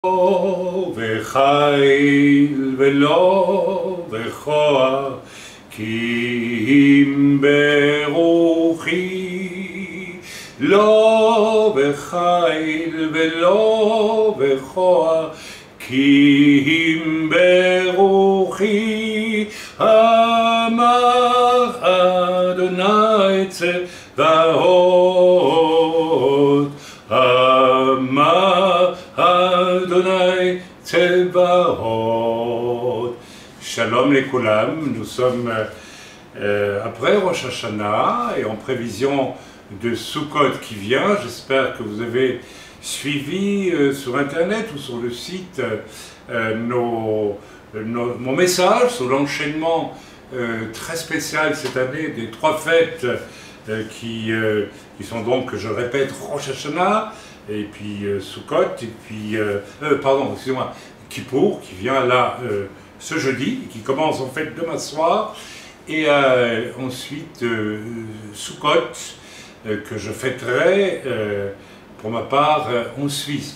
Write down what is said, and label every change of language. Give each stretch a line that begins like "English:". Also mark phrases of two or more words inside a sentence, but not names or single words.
Hebrew: וחיל ולא וכוח כי אם ברוחי לא וחיל ולא וכוח כי אם ברוחי אמר אדוני צבאות אמר אדוני צבאות. שלום לכולם,
French: nous sommes après Rosh Hashanah et en prévision de Sukkot qui vient. J'espère que vous avez suivi sur internet ou sur le site mon message sur l'enchaînement très spécial cette année des trois fêtes qui sont donc, je répète, Rosh Hashanah, et puis Sukkot, et puis, pardon, excusez-moi, Kippour, qui vient là ce jeudi, qui commence en fait demain soir, et ensuite Sukkot, que je fêterai pour ma part en Suisse.